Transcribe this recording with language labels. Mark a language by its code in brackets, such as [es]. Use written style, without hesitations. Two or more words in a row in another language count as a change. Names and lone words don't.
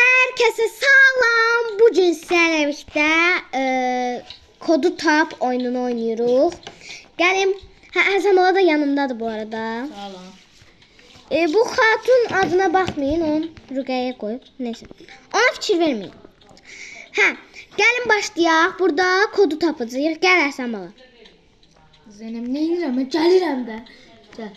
[tr] Herkese salam. Bugün sizlerle birlikte kodu tap oyununu oynuyoruz. [az] Gəlin, Həsəmola da yanımdadır bu arada. Salam. Bu xatun adına baxmayın, onu Rüqəyə qoyub. Neyse. Ona fikir verməyin. Gəlin başlayaq. Burada kodu tapacağıq. Gəl Həsəmola. Zeynep ne edirəm? Mən gəlirəm də. Gəl.